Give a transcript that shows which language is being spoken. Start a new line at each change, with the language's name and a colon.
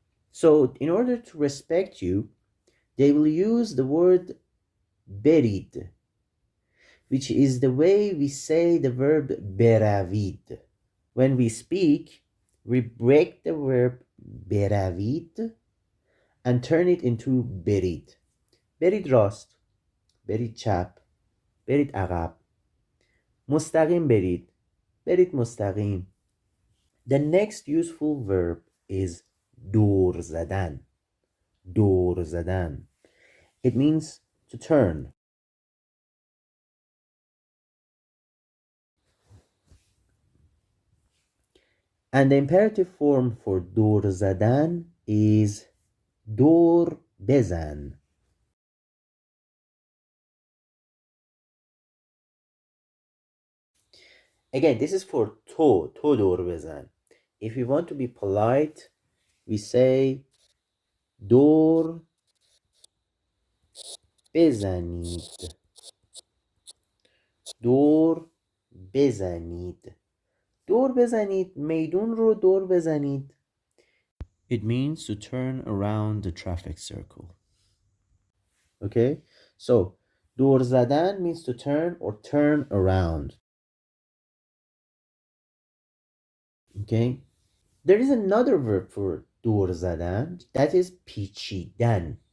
English: So in order to respect you, they will use the word برید, which is the way we say the verb بروید. When we speak, we break the verb بروید and turn it into برید.
Persian: برید راست, برید چپ, برید عقب. مستقیم برید, برید مستقیم.
English: The next useful verb is دور زدن. دور زدن. It means to turn. And the imperative form for دور زدن is دور بزن. Again, this is for
Persian: تو دور بزن.
English: If we want to be polite, we say
Persian: دور بزنید. دور بزنید. دور بزنید, میدون رو دور بزنید.
English: It means to turn around the traffic circle. Okay, so دور زدن means to turn or turn around. Okay, there is another verb for دور زدن, that is پیچیدن.